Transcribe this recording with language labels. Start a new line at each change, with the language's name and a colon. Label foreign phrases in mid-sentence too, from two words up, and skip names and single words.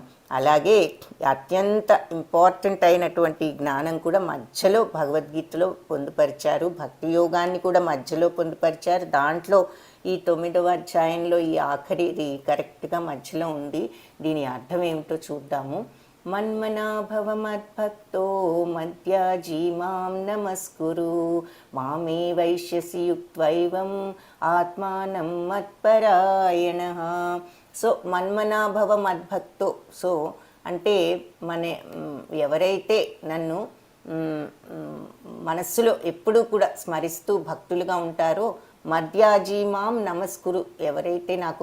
Telugu: అలాగే అత్యంత ఇంపార్టెంట్ అయినటువంటి జ్ఞానం కూడా మధ్యలో భగవద్గీతలో పొందుపరిచారు. భక్తి యోగాన్ని కూడా మధ్యలో పొందుపరిచారు. దాంట్లో ఈ 9వ అధ్యాయంలో ఈ ఆఖరిది కరెక్ట్గా మధ్యలో ఉంది. దీని అర్థం ఏమిటో చూద్దాము.
Sanskrit: మన్మనాభవ మద్భక్తో మధ్యాజీ మాం నమస్కురు మామే వైశ్యసి యుక్త్వైవం ఆత్మానం మత్పరాయణ.
Telugu: సో
Sanskrit: మన్మనాభవ మద్భక్తో,
Telugu: సో అంటే ఎవరైతే నన్ను మనస్సులో ఎప్పుడూ కూడా స్మరిస్తూ భక్తులుగా ఉంటారో,
Sanskrit: మధ్యాజీమాం నమస్కురు,
Telugu: ఎవరైతే నాకు